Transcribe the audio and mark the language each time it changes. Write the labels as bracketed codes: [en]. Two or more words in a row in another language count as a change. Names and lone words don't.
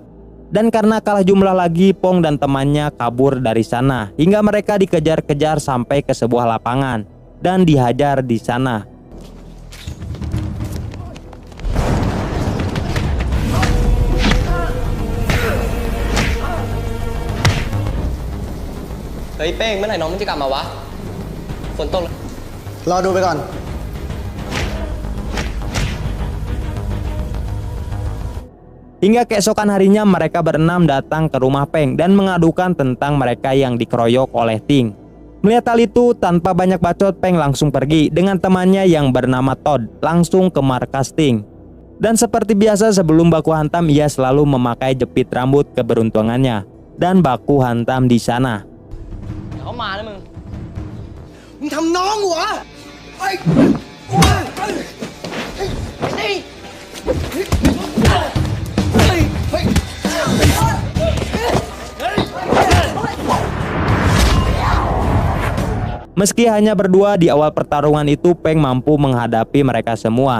[id] Dan karena kalah jumlah lagi, Pong dan temannya kabur dari sana hingga mereka dikejar-kejar sampai ke sebuah lapangan dan dihajar di sana. Hei Peng, [th] เมื่อไหร่น้องมึงจะกลับมาวะฝนตก รอดูไปก่อน [id] Hingga keesokan harinya mereka berenam datang ke rumah Peng dan mengadukan tentang mereka yang dikeroyok oleh Ting. Melihat hal itu, tanpa banyak bacot, Peng langsung pergi dengan temannya yang bernama Todd langsung ke markas Ting. Dan seperti biasa sebelum baku hantam, ia selalu memakai jepit rambut keberuntungannya dan baku hantam di sana. [th] เขามาแล้วมึง มึงทำน้องหัวไอ้ [id] Meski hanya berdua, di awal pertarungan itu Peng mampu menghadapi mereka semua.